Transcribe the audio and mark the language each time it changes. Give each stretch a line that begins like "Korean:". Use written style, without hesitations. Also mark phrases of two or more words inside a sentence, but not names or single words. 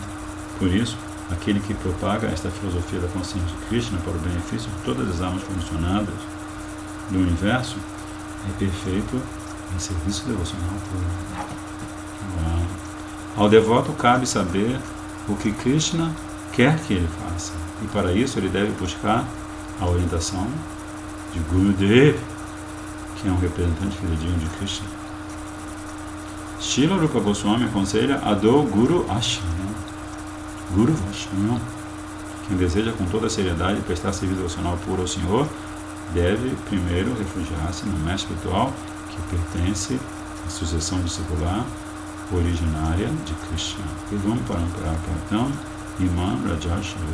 Portuguese: Por isso, aquele que propaga esta filosofia da consciência de Krishna para o benefício de todas as almas condicionadas do universo é perfeito em serviço devocional puro. Ao devoto cabe saber o que Krishna quer que ele faça, e para isso ele deve buscar a orientação de Gurudev, que é um representante fidedigno de Krishna. Srila Rupa Goswami aconselha
Sanskrit: आदौ गुरु आश्रम, गुरु वैष्णव.
Portuguese: Quem deseja com toda a seriedade prestar serviço devocional puro ao Senhor deve primeiro refugiar-se no mestre espiritual que pertence à sucessão discipular originária de Krishna. Vamos para então,
Sanskrit: इमं राजर्षि.